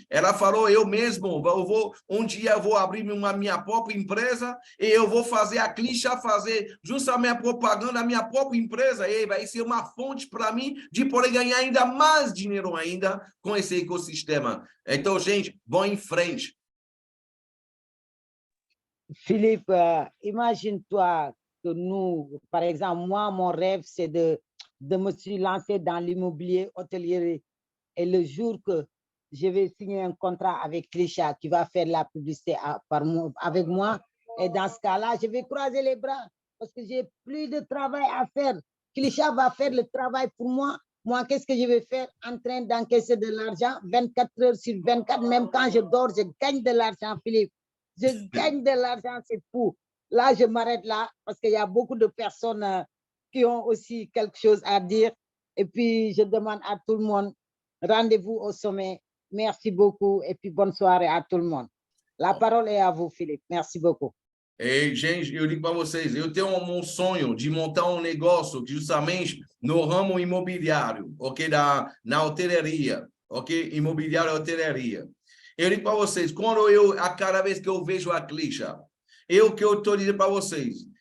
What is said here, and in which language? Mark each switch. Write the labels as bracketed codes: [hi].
[pt] Ela falou, um dia eu vou abrir minha própria empresa e eu vou fazer a Clisha, fazer justamente a propaganda da minha própria empresa e vai ser uma fonte para mim de poder ganhar ainda mais dinheiro ainda com esse ecossistema. Então, gente, vão em frente. [fr] Philippe, imagine-toi que nous, par exemple, moi, mon rêve, c'est de me lancer dans l'immobilier hôtelier. Et le jour que je vais signer un contrat avec Clisha qui va faire la publicité avec moi, et dans ce cas-là, je vais croiser les bras parce que j'ai plus de travail à faire. Clisha va faire le travail pour moi. Moi, qu'est-ce que je vais faire? En train d'encaisser de l'argent 24 heures sur 24, même quand je dors, je gagne de l'argent, Philippe. Je gagne de l'argent, c'est fou. Là, je m'arrête là parce qu'il y a beaucoup de personnes qui ont aussi quelque chose à dire. Et puis, je demande à tout le monde, rendez-vous au sommet. Merci beaucoup et puis bonne soirée à tout le monde. La parole est à vous, Philippe. Merci beaucoup. [pt] E, gente, eu digo para vocês, eu tenho um sonho de montar um negócio justamente no ramo imobiliário, na hotelaria, imobiliário e hotelaria. Eu digo para vocês, a cada vez que eu vejo a Clisha, que eu estou dizendo para vocês,